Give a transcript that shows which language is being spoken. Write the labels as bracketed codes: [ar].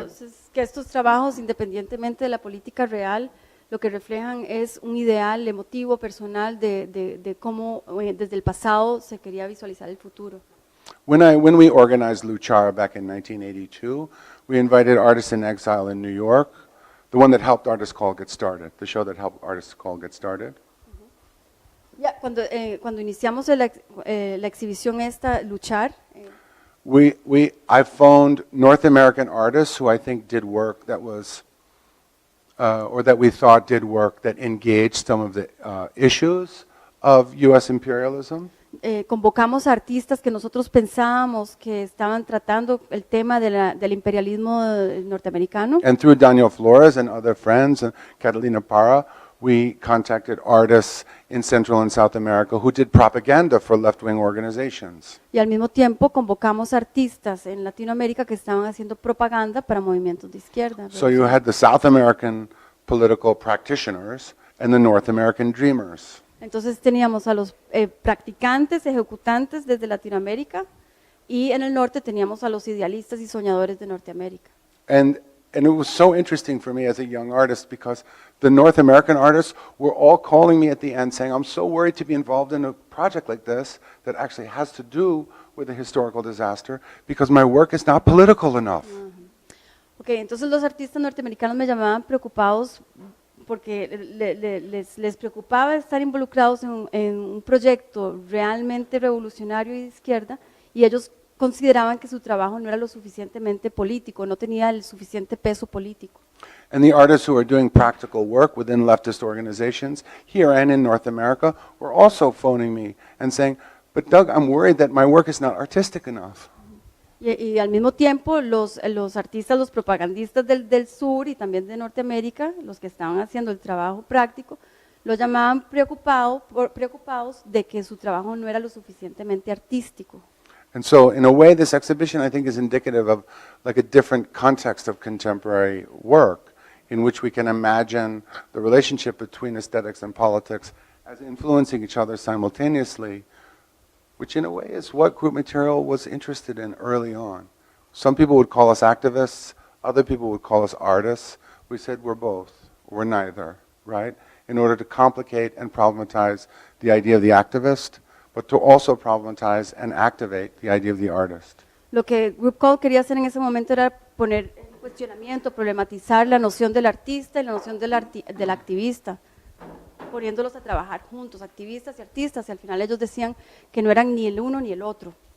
[es] Entonces, que estos trabajos, independientemente de la política real, lo que reflejan es un ideal emotivo, personal, de cómo desde el pasado se quería visualizar el futuro. [en] When we organized Luchar back in 1982, we invited Artists in Exile in New York, the one that helped Artist Call get started, the show that helped Artist Call get started. [es] Ya, cuando iniciamos la exhibición esta, Luchar, [en] I phoned North American artists who I think did work that was, or that we thought did work that engaged some of the issues of U.S. imperialism. [es] Convocamos a artistas que nosotros pensábamos que estaban tratando el tema del imperialismo norteamericano. [en] And through Daniel Flores and other friends and Catalina Parra, we contacted artists in Central and South America who did propaganda for left-wing organizations. [es] Y al mismo tiempo convocamos artistas en Latinoamérica que estaban haciendo propaganda para movimientos de izquierda. [en] So you had the South American political practitioners and the North American dreamers. [es] Entonces teníamos a los practicantes, ejecutantes desde Latinoamérica, y en el norte teníamos a los idealistas y soñadores de Norteamérica. [en] And it was so interesting for me as a young artist because the North American artists were all calling me at the end saying, I'm so worried to be involved in a project like this that actually has to do with a historical disaster because my work is not political enough. [es] Okay, entonces los artistas norteamericanos me llamaban preocupados porque les preocupaba estar involucrados en un proyecto realmente revolucionario y de izquierda, y ellos consideraban que su trabajo no era lo suficientemente político, no tenía el suficiente peso político. [en] And the artists who are doing practical work within leftist organizations here and in North America were also phoning me and saying, but Doug, I'm worried that my work is not artistic enough. [es] Y al mismo tiempo los artistas, los propagandistas del sur y también de Norteamérica, los que estaban haciendo el trabajo práctico, los llamaban preocupados de que su trabajo no era lo suficientemente artístico. [en] And so in a way this exhibition I think is indicative of like a different context of contemporary work in which we can imagine the relationship between aesthetics and politics as influencing each other simultaneously, which in a way is what group material was interested in early on. Some people would call us activists, other people would call us artists. We said we're both, we're neither, right? In order to complicate and problematize the idea of the activist, but to also problematize and activate the idea of the artist. [es] Lo que Group Call quería hacer en ese momento era poner en cuestionamiento, problematizar la noción del artista y la noción del activista, poniéndolos a trabajar juntos, activistas y artistas, y al final ellos decían que no eran ni el uno ni el otro.